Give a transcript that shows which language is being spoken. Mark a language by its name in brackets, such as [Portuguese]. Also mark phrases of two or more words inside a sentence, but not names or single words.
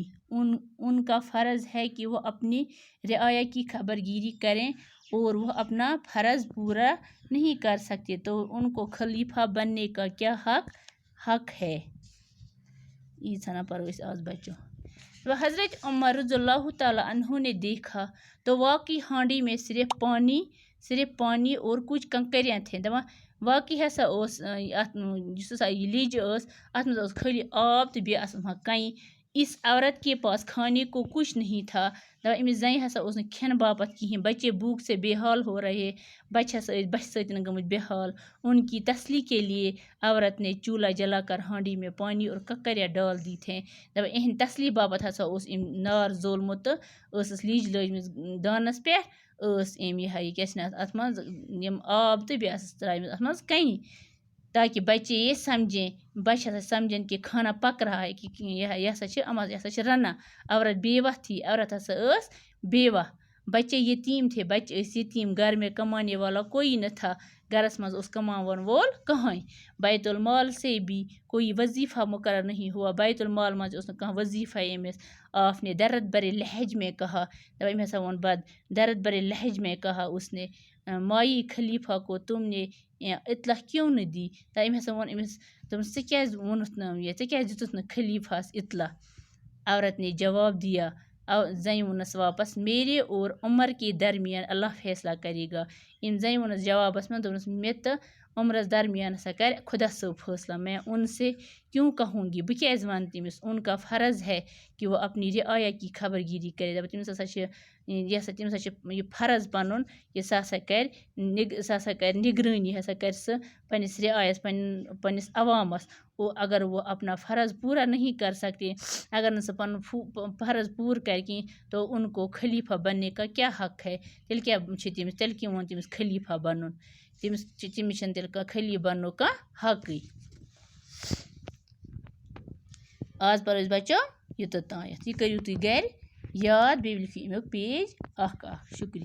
[Urdu] ان کا فرض ہے کہ وہ اپنی رعایا کی خبر گیری کریں اور وہ اپنا فرض پورا نہیں کر سکتے تو ان کو خلیفہ بننے کا کیا حق ہے؟ آج بچوں حضرت عمر رضی اللہ تعالیٰ عنہ نے دیکھا تو واقعی ہانڈی میں صرف پانی اور کچھ کنکریاں تھیں۔ [Kashmiri] واقعی ہسا لیج ات مز خالی آب تو بیٚیہِ کنہِ۔ [Urdu] اس عورت کے پاس کھانے کو کچھ نہیں تھا۔ [Kashmiri] امس زنہِ ہسا اوس نہٕ کھٮ۪ن باپت کہین، [Urdu] بچے بھوک سے بے حال ہو رہے، [Kashmiri] بچے ہسا ٲسۍ بچہِ سۭتۍ گٔمٕتۍ بے حال۔ [Urdu] ان کی تسلی کے لیے عورت نے چولہا جلا کر ہانڈی میں پانی اور کنکریاں ڈال دی تھیں۔ [Kashmiri] اہند تسلی باپت ہسا اوس نار زولمُت تہٕ ٲسٕس لیج لٲجمٕژ دانس پٮ۪ٹھ، ٲس یہِ کیٛاہ چھِ اتھ منٛز یِم آب تہٕ بیٚیہِ ٲسٕس ترٛایمٕژ اتھ منٛز کنہِ تاکہ بچے یہ سمجھن [Urdu] کہ کھانا پک رہا ہے، [Kashmiri] کہ یہ ہسا چھِ رنان۔ [Urdu] عورت بیوہ تھی، [Kashmiri] عورت ہسا ٲس بیوہ، [Urdu] بچے یتیم تھے، [Kashmiri] بچے ٲسۍ یتیم، [Urdu] گھر میں کمانے والا کوئی نہ تھا، [Kashmiri] گھرس منٛز اوس کماون وول کٕہٕنۍ۔ بیت المال سے بھی کوئی وظیفہ مقرر نہیں ہوا، بیت المال منٛز اوس نہٕ کانٛہہ وظیفہ أمِس۔ [Urdu] آپ نے درد بھرے لہج میں کہا، [Kashmiri] أمۍ ہسا ووٚن پتہٕ [Urdu] درد بھرے لہج میں کہا اس نے، مائی خلیفہ کو تم نے اطلاع کیوں نہ دی؟ [Kashmiri] أمۍ ہسا ووٚن أمِس، دوٚپُن ژٕ کیٛازِ ووٚنُتھ نہٕ ژٕ کیٛازِ دِتُتھ نہٕ خلیفہس اطلاع؟ [Urdu] عورت نے جواب دیا، [Kashmiri] زنہِ ووٚننس واپس، [Urdu] میرے اور عمر کے درمیان اللہ فیصلہ کرے گا۔ [Kashmiri] زنہِ ووٚننس جوابس منٛز دوٚپنس، مےٚ تہٕ عمرس درمیان ہسا کرِ خدا صٲب فٲصلہ، [Urdu] میں ان سے کیوں کہوں گی؟ [Kashmiri] بہٕ کیٛازِ ونہٕ تٔمِس؟ [Urdu] ان کا فرض ہے کہ وہ اپنی رعایا کی خبر گیری کرے۔ [Kashmiri] تٔمِس ہسا چھِ یہِ فرض پنُن کہ سُہ ہسا کرِ نگرٲنی، ہسا کرِ سُہ پننِس رعایس پننِس عوامس۔ [Urdu] اگر وہ اپنا فرض پورا نہیں کر سکتے، [Kashmiri] اگر نہٕ سُہ پنُن فرض پوٗرٕ کرِ کینٛہہ [Urdu] تو ان کو خلیفہ بننے کا کیا حق ہے؟ [Kashmiri] تیٚلہِ کیٛاہ ووٚن تٔمِس خلیفہ بنُن؟ تٔمِس چھُنہٕ تیٚلہِ خلیفہ بننُک کانٛہہ حقٕے۔ آز پرو أسۍ بچو یوٚتتھ تانٮ۪تھ، یہِ کٔرِو تُہۍ گرِ یاد، بیٚیہِ لیکھِو امیُک پیج اکھ شُکریہ۔